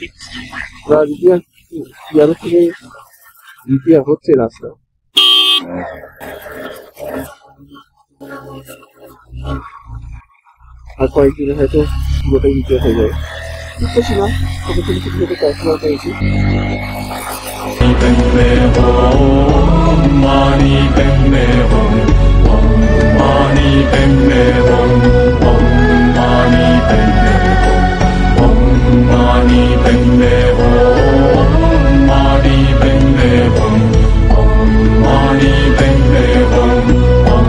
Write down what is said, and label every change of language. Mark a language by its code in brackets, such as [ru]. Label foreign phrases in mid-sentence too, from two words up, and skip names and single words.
[bn] ওরা রিপেয়ার থেকে রিপেয়ার হচ্ছে রাস্তা। আর কয়েকদিনে হয়তো পুরোটাই রিপেয়ার হয়ে যাবে। বুঝতেছি না, ছোট ছোট ছোট ছোট কাজগুলো পেয়েছি। [sa] मणि पद्मे हूं, ॐ मणि पद्मे हूं, ॐ मणि पद्मे हूं, ॐ मणि पद्मे हूं, मणि पद्मे हूं, ॐ मणि पद्मे हूं, ॐ